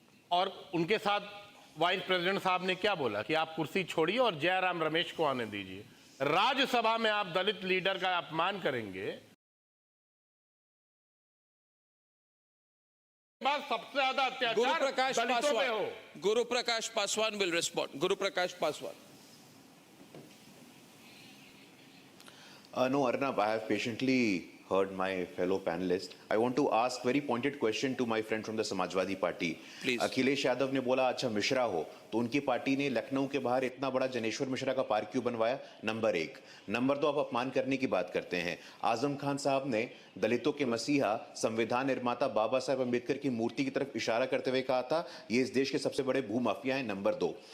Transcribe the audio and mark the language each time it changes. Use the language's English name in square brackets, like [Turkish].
[Hindi] और उनके साथ वाइस प्रेसिडेंट साहब ने क्या बोला कि आप कुर्सी छोड़िए और जयराम रमेश को आने दीजिए। राज्यसभा में आप दलित लीडर का अपमान करेंगे। सबसे ज्यादा अत्याचार दलितों पे हो। [English] Guru Prakash Paswan will respond. [Hindi] Guru Prakash Paswan. [English] No, Arnab, I have patiently heard my fellow panelists. I want to ask very pointed question to my friend from the Samajwadi Party. Please. [Hindi] Akhilesh Yadav ने बोला अच्छा मिश्रा हो, तो उनकी पार्टी ने लखनऊ के बाहर इतना बड़ा जनेश्वर मिश्रा का पार्क क्यों बनवाया? नंबर 1। नंबर 2, आप अपमान करने की बात करते हैं। आजम खान साहब ने दलितों के मसीहा, संविधान निर्माता बाबा साहेब अम्बेडकर की मूर्ति की तरफ इशारा करते हुए कहा था ये इस देश के सबसे बड़े भूमाफिया हैं। नंबर 2।